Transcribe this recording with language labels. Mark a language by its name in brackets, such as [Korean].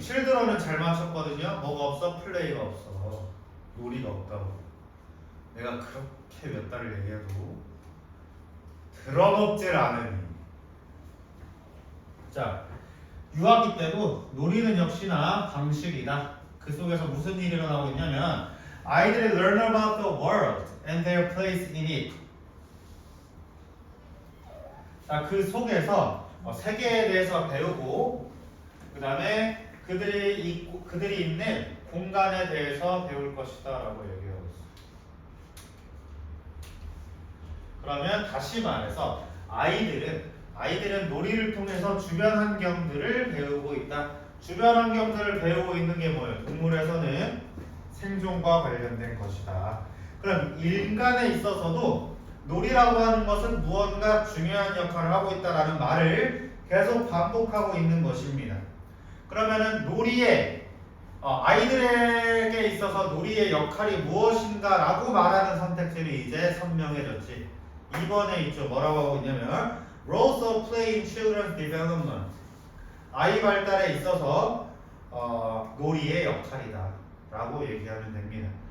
[Korean] 칠드런은 잘 맞췄거든요. 뭐가 없어? 플레이가 없어. 놀이가 없다고. 내가 그렇게 몇 달을 얘기해도 들어먹질 않으니. 자, 유아기 때도 놀이는 역시나 방식이다. 그 속에서 무슨 일이 일어나고 있냐면 아이들이 [English] learn about the world and their place in it. [Korean] 자, 그 속에서 세계에 대해서 배우고 그 다음에 그들이 있는 공간에 대해서 배울 것이다 라고 얘기하고 있어요. 그러면 다시 말해서 아이들은 놀이를 통해서 주변 환경들을 배우고 있다. 주변 환경들을 배우고 있는 게 뭐예요? 동물에서는 생존과 관련된 것이다. 그럼 인간에 있어서도 놀이라고 하는 것은 무언가 중요한 역할을 하고 있다라는 말을 계속 반복하고 있는 것입니다. 그러면은 놀이의 아이들에게 있어서 놀이의 역할이 무엇인가라고 말하는 선택지를 이제 선명해졌지. 2번에 있죠. 뭐라고 하고 있냐면 [English] roles of play in children's development. [Korean] 아이 발달에 있어서 놀이의 역할이다 라고 얘기하면 됩니다.